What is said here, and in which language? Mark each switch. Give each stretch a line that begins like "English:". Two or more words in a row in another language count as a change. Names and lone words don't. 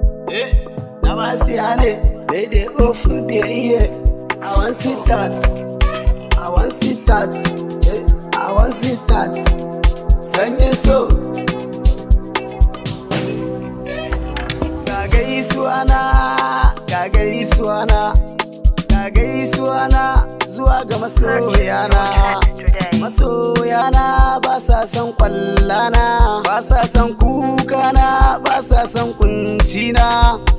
Hausa: Eh, na ba siya ne,
Nigerian Pidgin: they dey open the ear. I wan see that, I wan see that, eh, I wan see that.
Hausa: Sanyin so. Ga gaisuwa na, ga gaisuwa na. Ga gaisuwa na zuwa ga masoya na. Masoya na ba sa son kwalla na, ba sa son kuka na, ba sa son kunci na.